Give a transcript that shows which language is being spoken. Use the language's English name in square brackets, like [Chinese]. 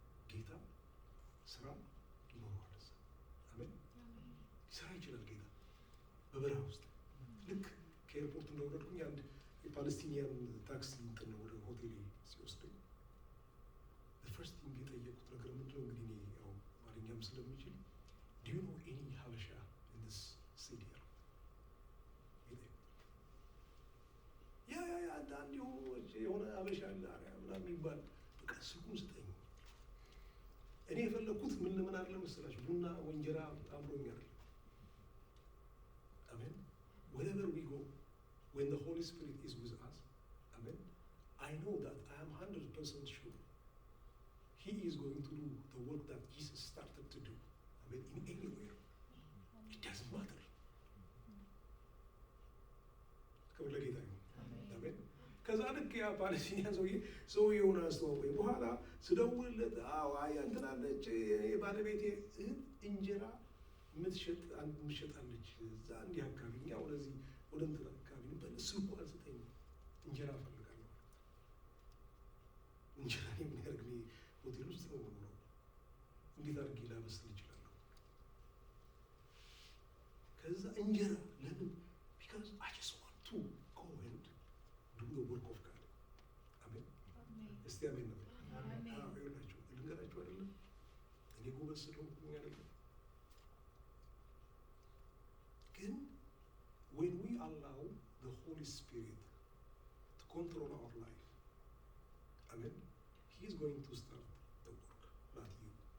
[Amharic] ጌታ ስራ ይኖረዋል እዛ። አሜን። ስራ ይችላል ጌታ በበረሃ ውስጥ። ልክ ከኤርፖርት እንደወረድኩኝ አንድ የፓለስቲኒያን ታክሲ እንትን ነው ወደ ሆቴል ሲወስደኝ ፈርስት ቲንግ የጠየቁት ነገር ምንድነው? እንግዲህ እኔ ያው አማርኛም ስለሚችል [English] do you know any ሀበሻ in this city? [Amharic] ያ አንድ የሆነ ሀበሻ አለ ምናምን የሚባል በቃ ስልኩን ስጠኝ። እኔ የፈለግኩት ምን አለ መሰላችሁ? ቡና ወንጀራ አምሮኛል። አሜን። [English] wherever we go, when the Holy Spirit is with us, amen, I know that I am 100% sure He is going to do the work that Jesus started to do. Amen. In anywhere. It doesn't matter. [Amharic] ክብር ለጌታ ይሁን። አሜን። ከዛ ልክ ያ ፓለስቲኒያን ሰውዬውን አስተዋወቀኝ። በኋላ ስደውልለት አይ እንትን አለች የባለቤቴ እህት እንጀራ የምትሸጣለች እዛ እንዲህ አካባቢ እኛ ወደዚህ ወደ እንትን አካባቢ ስልኩ አልሰጠኝም። እንጀራ እፈልጋለሁ። እንጀራ የሚያደርግ ሆቴል ውስጥ ነው ነው እንዴት አድርጌ ላበስል እችላለሁ? ከዛ እንጀራ ለምን? [English] because I just want to go and do the work of God. [Amharic] አሜን። እስቲ አሜን ነው። ይኸውላችሁ ልንገራችሁ አይደለም እኔ ጎበዝ ስለሆንኩኝ አይደለም፣ ግን [English] when we allow the Holy Spirit to control our life, amen, He is going to start the work, not you.